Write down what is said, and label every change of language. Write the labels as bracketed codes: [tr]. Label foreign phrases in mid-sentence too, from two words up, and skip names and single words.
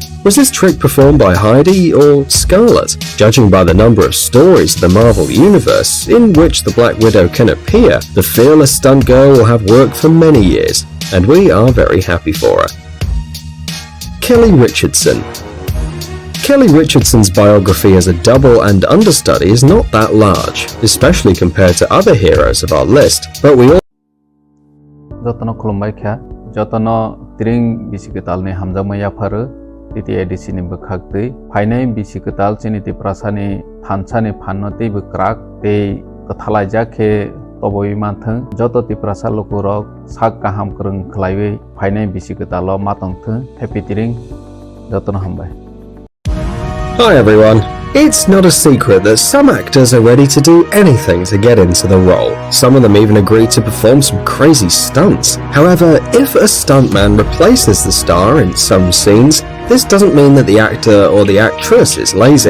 [en] Was this trick performed by Heidi or Scarlett? Judging by the number of stories in the Marvel Universe in which the Black Widow can appear, the fearless stunt girl will have worked for many years, and we are very happy for her. Kelly Richardson. Kelly Richardson's biography as a double and understudy is not that large, especially compared to other heroes of our list, but we all [trp] जतन खुलुमबायखा जतन तिरिं बिसिकतालनि हामजामैया फारो तिति एडिसिनि बखागदै फाइनाय बिसिकताल चिनिति प्रासानि थानसानि फाननति बक्राक ते कथालायजाखे तबय मानथों जतति प्रासा लकुरक साक गाहाम करं खलायबै फाइनाय बिसिकताल मातंथों हेपि तिरिं जतन हामबाय. [en] Hi everyone. It's not a secret that some actors are ready to do anything to get into the role. Some of them even agree to perform some crazy stunts. However, if a stuntman replaces the star in some scenes, this doesn't mean that the actor or the actress is lazy.